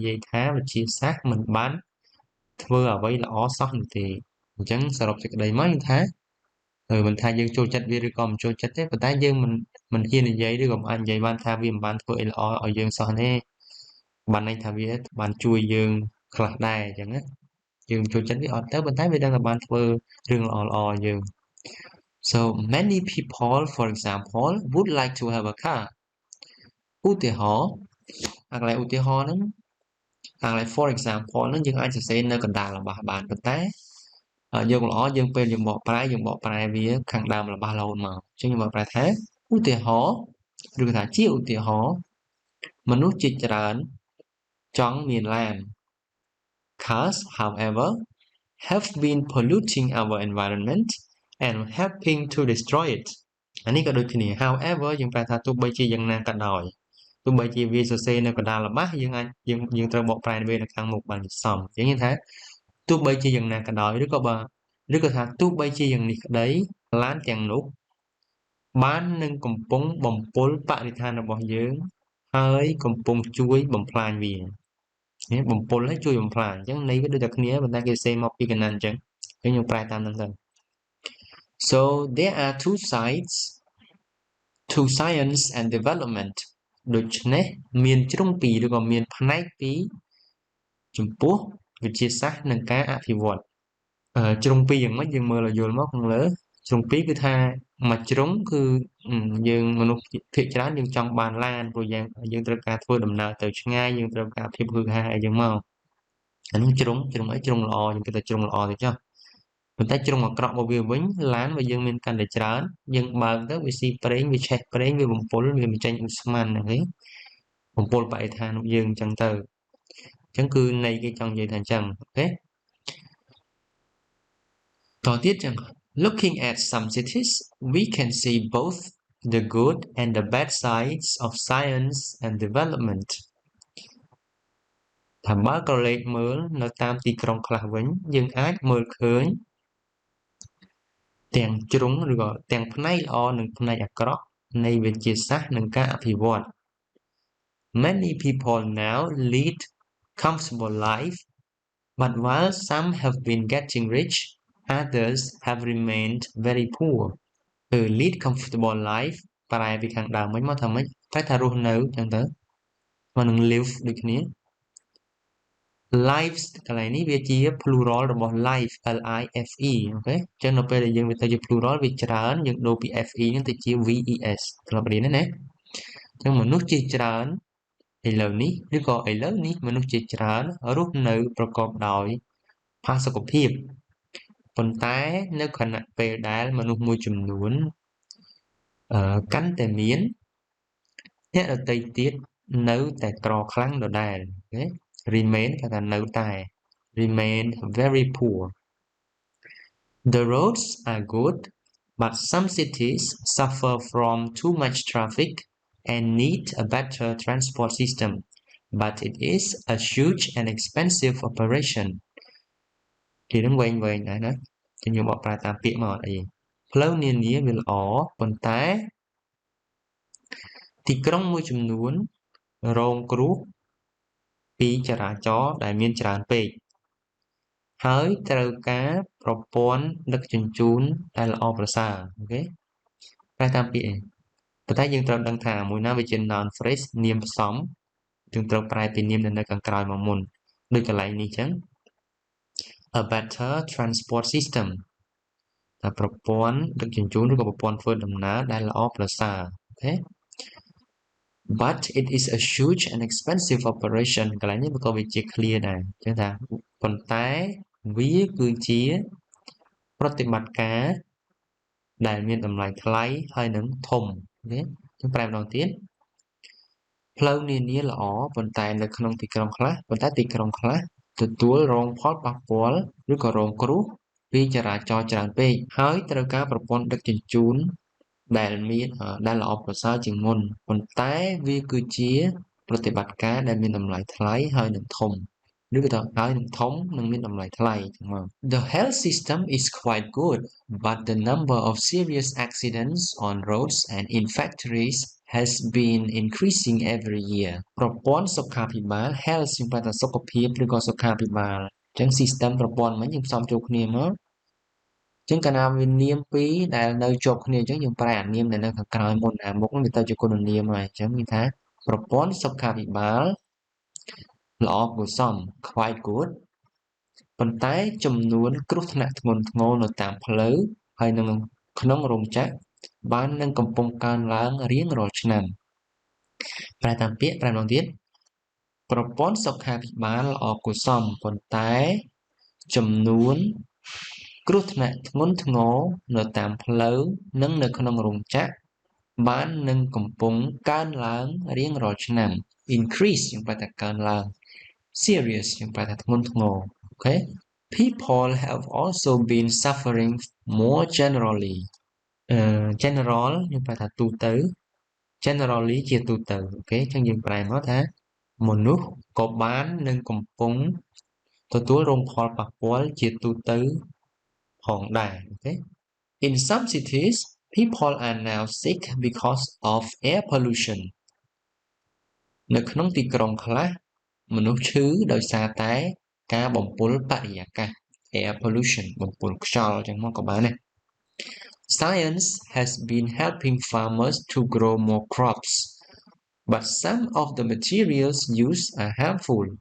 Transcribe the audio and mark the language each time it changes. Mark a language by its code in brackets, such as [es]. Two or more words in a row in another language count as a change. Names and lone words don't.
[km] យាយថាវិទ្យាសាស្ត្រមិនបានធ្វើអ្វីល្អសោះនោះទេអញ្ចឹងសរុបសេចក្តីមកយើងថាមិនថាយើងចូលចិត្ត វាឬក៏មិនចូលចិត្តទេប៉ុន្តែយើងមិនហ៊ាននិយាយឬក៏មិនអាចនិយាយបានថាវាមិនបានធ្វើអីល្អឲ្យយើងសោះទេបានន័យថាវាបានជួយយើងខ្លះដែរអញ្ចឹងណាយើងចូលចិត្តវាអត់ទៅប៉ុន្តែវាដឹងថាបានធ្វើរឿងល្អឲ្យយើង [en] So many people for example would like to have a car [km] ឧទាហរណ៍អាកន្លែងឧទាហរណ៍ហ្នឹងអាកន្លែង [en] for example [km] ហ្នឹងយើងអាចសរសេរនៅកណ្ដាលរបស់បានប៉ុន្តែ យើងល្អយើងពេលយើងបកប្រែវាខាងដើមរបស់រហូតមកអញ្ចឹងយើងបកប្រែថាឧទាហរណ៍ឬក៏ថាជាឧទាហរណ៍មនុស្សជាច្រើនចង់មានឡាន [en] Cars however have been polluting our environment and helping to destroy it [km] អានេះក៏ដូចគ្នា however យើងប្រែថាទោះបីជាយ៉ាងណាក៏ដោយទោះបីជាវាសរសេរ នៅកណ្ដាលរបស់យើងអាចយើងត្រូវបកប្រែវានៅខាងមុខបានសមអញ្ចឹងយើងថាទោះបីជាយ៉ាងណាក៏ដោយឬក៏ថាទោះបីជាយ៉ាងនេះក្តីឡានទាំងនោះបាននឹងកំពុងបំពុលបរិស្ថានរបស់យើងហើយកំពុងជួយបំផ្លា ញវាបំពុលហើយជួយបំផ្លាញអញ្ចឹងន័យវាដូចតែគ្នាប៉ុន្តែគេសេមកពីកណ្ដាលអញ្ចឹងខ្ញុំប្រែតាមហ្នឹងទៅ [en] So there are two sides to science and development [km] ដូច្នេះមានជ្រុងពីរឬក៏ មានផ្នែកពីរចំពោះវិទ្យាសាស្ត្រនិងការអភិវឌ្ឍជ្រុងពីរយ៉ាងម៉េចយើងមើលឲ្យយល់មកខាងលើជ្រុងពីរគឺថាមួយ ជ្រុងគឺយើងមនុស្សភាគច្រើនយើងចង់បានឡានព្រោះយើងត្រូវការធ្វើដំណើរទៅឆ្ងាយយើងត្រូវការភាពហ៊ឺហាអីចឹងមកអានេះជ្រុងអីជ្រុងល្អយើងគិតថាជ្រុងល្អទៅចុះប៉ុន្តែជ្រុងអាក្រក់របស់វាវិញឡានបើយើងមានកាន់តែច្រើនយើងបើកទៅវាស៊ីប្រេងវាឆេះប្រេងវាបំពុលវាបញ្ចេញឧស្ម័នហ្នឹងបំពុលបរិស្ថានរបស់យើងអញ្ចឹងទៅអញ្ចឹងគឺន័យគេចង់និយាយថាអញ្ចឹងអូខេ តទៀតចឹង [en] Looking at some cities we can see both the good and the bad sides of science and development [km] ថាបើក្រឡេកមើលនៅតាមទីក្រុងខ្លះវិញយើងអាចមើលឃើញ ទាំងជ្រុងឬក៏ទាំងផ្នែកល្អនិងផ្នែកអាក្រក់នៃវិទ្យាសាស្ត្រនិងការអភិវឌ្ឍ [en] Many people now lead comfortable life but while some have been getting rich others have remained very poor lead comfortable life [km] ប្រែពីខាងដើមមកថាម៉េចតែថារស់នៅចឹងទៅមកនឹង live ដូចគ្នា lives កន្លែងនេះវាជា plural របស់ life [en] L I F E [km] អូខេអញ្ចឹងនៅពេលដែលយើងវាទៅជា plural វាច្រើនយើងដូរពី [en] F E [km] ហ្នឹងទៅជា [en] V E S [km] ធ្លាប់រៀន ណាអញ្ចឹងមនុស្សជាច្រើនឥឡូវនេះឬក៏ឥឡូវនេះមនុស្សជាច្រើនរស់នៅប្រកបដោយផាសុកភាព ប៉ុន្តែនៅខណៈពេលដែលមនុស្សមួយចំនួនកាន់តែមានអ្នកដទៃទៀត នៅតែក្រខ្លាំងដដែលអូខេ [en] remain [km] គេថានៅតែ [en] remain very poor the roads are good but some cities suffer from too much traffic and need a better transport system but it is a huge and expensive operation [km] ទីនឹងវែងដែរណាខ្ញុំបកប្រែតាមពាក្យមកអត់អីផ្លូវនានាវាល្អប៉ុន្តែ ទីក្រុងមួយចំនួនរងគ្រោះពីចរាចរណ៍ដែលមានច្រើនពេកហើយត្រូវការប្រព័ន្ធដឹកជញ្ជូនដែលល្អប្រសើរអូខេប្រែតាមពាក្យឯងប៉ុន្តែយើងត្រូវដឹងថាមួយណាវាជា [en] noun phrase [km] នាមផ្សំយើងត្រូវប្រែពីនាមនៅខាងក្រោយមកមុនដូចកន្លែងនេះចឹង [en] a better transport system [km] តែប្រព័ន្ធដឹកជញ្ជូនឬក៏ប្រព័ន្ធធ្វើដំណើរ ដែលល្អប្រសើរអូខេ [en] but it is a huge and expensive operation [km] កន្លែងនេះក៏វាជា clear ដែរអញ្ចឹងថាប៉ុន្តែវាគឺជាប្រតិបត្តិការដែលមានតម្លៃថ្លៃហើយនឹងធំអូខេចឹងប្រែម្ដងទៀតផ្លូវនានាល្អប៉ុន្តែនៅក្នុងទីក្រុងខ្លះទទួលរងផលប៉ះពាល់ ឬក៏រងគ្រោះពីចរាចរណ៍ច្រើនពេកហើយត្រូវការប្រព័ន្ធដឹកជញ្ជូនដែលល្អប្រសើរជាងមុនប៉ុន្តែវាគឺជាប្រតិបត្តិការដែលមានតម្លៃថ្លៃហើយនឹងធំឬក៏ហើយនឹងធំ និងមានតម្លៃថ្លៃចឹងមក [en] The health system is quite good but the number of serious accidents on roads and in factories has been increasing every year [km] ប្រព័ន្ធសុខាភិ បាល health យើងប្រែថាសុខភាពឬក៏សុខាភិបាលចឹង system ប្រព័ន្ធហ្នឹងយើងផ្សំចូលគ្នាមកចឹងកាលណា វានាមពីរដែលនៅជាប់គ្នាចឹងយើងប្រែអានាមដែលនៅខាងក្រោយមុនអាមុខហ្នឹងវាទៅជាគុណនាមហើយចឹងមានថាប្រព័ន្ធសុខាភិបាលល្អគួរសម [en] quite good [km] ប៉ុន្តែចំនួនគ្រោះថ្នាក់ធ្ងន់ធ្ងរនៅតាមផ្លូវហើយនៅក្នុងរោងចក្របាននឹងកំពុងកើនឡើងរៀងរាល់ឆ្នាំប្រែតាមពាក្យប្រែម្ដងទៀតប្រព័ន្ធសុខាភិបាលល្អគួរសមប៉ុន្តែចំនួន គ្រោះថ្នាក់ធ្ងន់ធ្ងរនៅតាមផ្លូវនិងនៅក្នុងរោងចក្របាននឹងកំពុងកើនឡើងរៀងរាល់ឆ្នាំ increase យើងប្រែថាកើនឡើង serious យើង ប្រែថាធ្ងន់ធ្ងរ [en] okay people have also been suffering more generally general [km] យើងប្រែថាទូទៅ generally ជាទូទៅអូខេអញ្ចឹងយើងប្រែ មកថាមនុស្សក៏បាននឹងកំពុងទទួលរងផលប៉ះពាល់ជាទូទៅផងដែរ [en] អូខេ In some cities people are now sick because of air pollution [km] នៅក្នុងទីក្រុងខ្លះមនុស្សឈឺដោយសារតែការបំពុលបរិយាកាស [en] air pollution [km] បំពុលខ្យល់អញ្ចឹងមកក៏បានដែរ [en] Science has been helping farmers to grow more crops but some of the materials used are harmful